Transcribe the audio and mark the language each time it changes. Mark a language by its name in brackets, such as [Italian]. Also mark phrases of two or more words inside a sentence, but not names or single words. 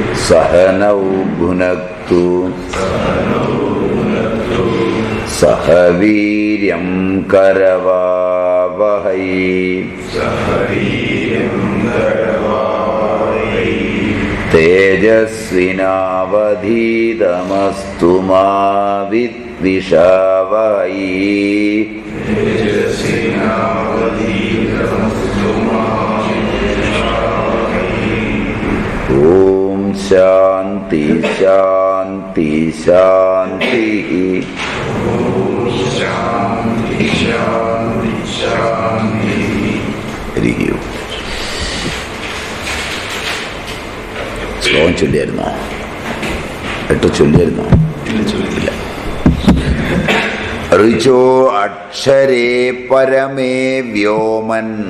[Sanskrit] सहनौ भुनक्तु सह वीर्यं करवावहै तेजस्विनावधीतमस्तु मा विद्विषावहै। ओम शांति शांति शांति। [Malayalam] ശ്ലോകം ചൊല്ലിയായിരുന്നോ? 8 ചൊല്ലിയായിരുന്നോ? ഇല്ല. [Sanskrit] ഋചോ അക്ഷരേ പരമേ വ്യോമൻ